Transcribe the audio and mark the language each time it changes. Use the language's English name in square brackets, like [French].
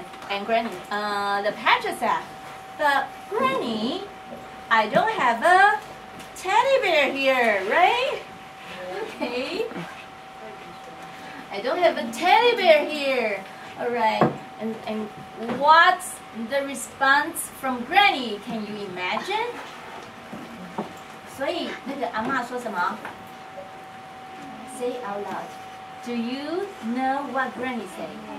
[English] And Granny, the Patrick said, but Granny, I don't have a teddy bear here, right? Okay. I don't have a teddy bear here. All right. And what's the response from Granny? Can you imagine? [Chinese] 所以那个阿嬷说什么 ？ [English] Say it out loud. Do you know what Granny said?